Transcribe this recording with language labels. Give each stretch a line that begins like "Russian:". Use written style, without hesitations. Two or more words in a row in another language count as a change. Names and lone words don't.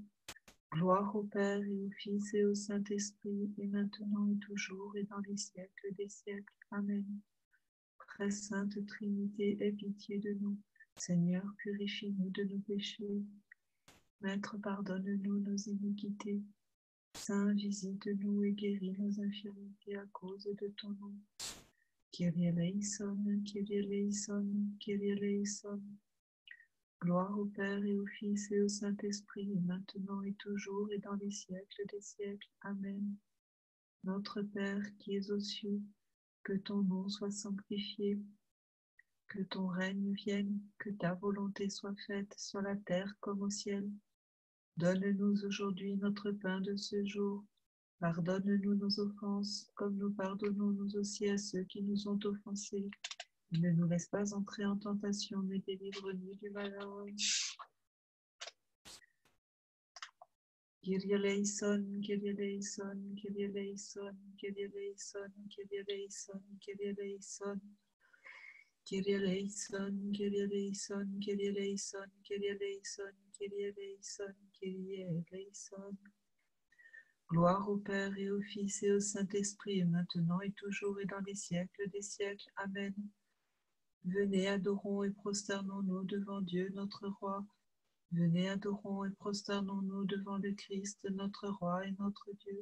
French: Gloire au Père et au Fils et au Saint-Esprit, et maintenant et toujours et dans les siècles des siècles. Amen. Très sainte Trinité, aie pitié de nous. Seigneur, purifie-nous de nos péchés. Maître, pardonne-nous nos iniquités. Saint, visite-nous et guéris nos infirmités à cause de ton nom.
Greek: Κύριε ελέησον, Κύριε ελέησον, Κύριε ελέησον.
French: Gloire au Père et au Fils et au Saint-Esprit, maintenant et toujours et dans les siècles des siècles. Amen. Notre Père qui es aux cieux, que ton nom soit sanctifié, que ton règne vienne, que ta volonté soit faite sur la terre comme au ciel. Donne-nous aujourd'hui notre pain de ce jour. Pardonne-nous nos offenses, comme nous pardonnons nous aussi à ceux qui nous ont offensés. Ne nous laisse pas entrer en tentation, mais délivre-nous du malin.
Greek: Κύριε ελέησον, Κύριε ελέησον, Κύριε ελέησον, Κύριε ελέησον, Κύριε ελέησον, Κύριε ελέησον. Κύριε ελέησον, Κύριε ελέησον, Κύριε ελέησον, Κύριε ελέησον, Κύριε ελέησον, Κύριε ελέησον.
French: Gloire au Père et au Fils et au Saint-Esprit, maintenant et toujours et dans les siècles des siècles. Amen. Venez, adorons et prosternons-nous devant Dieu, notre Roi. Venez, adorons et prosternons-nous devant le Christ, notre Roi et notre Dieu.